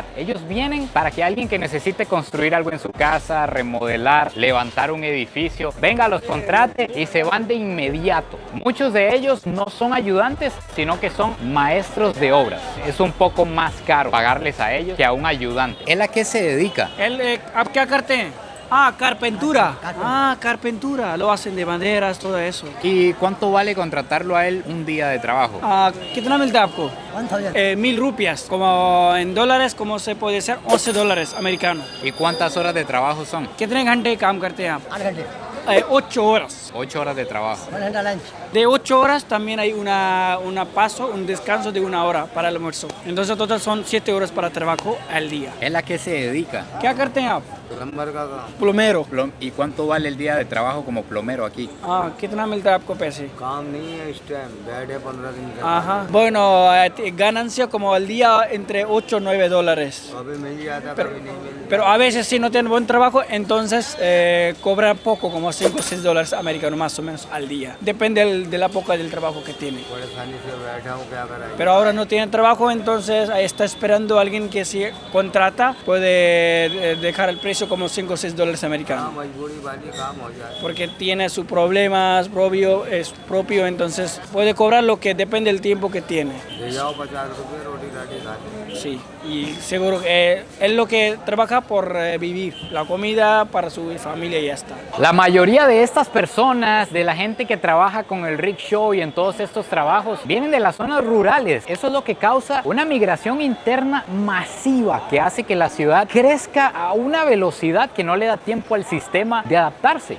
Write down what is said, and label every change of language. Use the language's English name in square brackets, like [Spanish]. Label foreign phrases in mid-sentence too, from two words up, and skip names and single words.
[Spanish] Ellos vienen para que alguien que necesite construir algo en su casa, remodelar, levantar un edificio, venga, los contrate y se van de inmediato. Muchos de ellos no son ayudantes, sino que son maestros de obras. Es un poco más caro pagarles a ellos que a un ayudante. ¿Él a qué se dedica? [Hindi] ¿Ab क्या करते हैं? [Spanish] Carpentura. Lo hacen de banderas, todo eso. ¿Y cuánto vale contratarlo a él un día de trabajo? [Hindi] कितना मिलता है आपको? 1000 rupias. [Spanish] Como en dólares, como se puede ser, $11 americanos. ¿Y cuántas horas de trabajo son? [Hindi] कितने घंटे काम करते हैं आप? 8 घंटे [Spanish] 8 horas. 8 horas de trabajo. [Hindi] 1 घंटा लंच [Spanish] De 8 horas también hay un descanso de 1 hora para el almuerzo. Entonces total son 7 horas para trabajo al día. ¿Él a qué se dedica? [Hindi] क्या करते हैं आप? प्लोमेरो. [Spanish] ¿Y cuánto vale el día de trabajo como plomero aquí? [Hindi] कितना मिलता है आपको पैसे? काम नहीं है इस टाइम बैड है 15 दिन का [Spanish] Ajá. Bueno, ganancia como al día entre 8 o 9 dólares. [Hindi] अभी मिल जाता कभी नहीं मिल [Spanish] Pero a veces si no tienen buen trabajo, entonces cobra poco, como 5 o 6 dólares americanos más o menos al día. Depende de la época del trabajo que tiene. [Hindi] परेशानी से बैठा हूँ क्या कराएं [Spanish] Pero ahora no tiene trabajo, entonces está esperando a alguien que si contrata puede dejar el precio como 5 o 6 dólares americanos. [Hindi] मजबूरी वाली काम हो जाए [Spanish] Porque tiene sus problemas es propio, entonces puede cobrar lo que depende del tiempo que tiene. [Hindi] ले जाओ 50 रुपये रोटी राटी खाते [Spanish] Sí, y seguro que es lo que trabaja por vivir, la comida para su familia y ya está. La mayoría de estas personas, de la gente que trabaja con el rickshaw y en todos estos trabajos, vienen de las zonas rurales. Eso es lo que causa una migración interna masiva que hace que la ciudad crezca a una velocidad que no le da tiempo al sistema de adaptarse.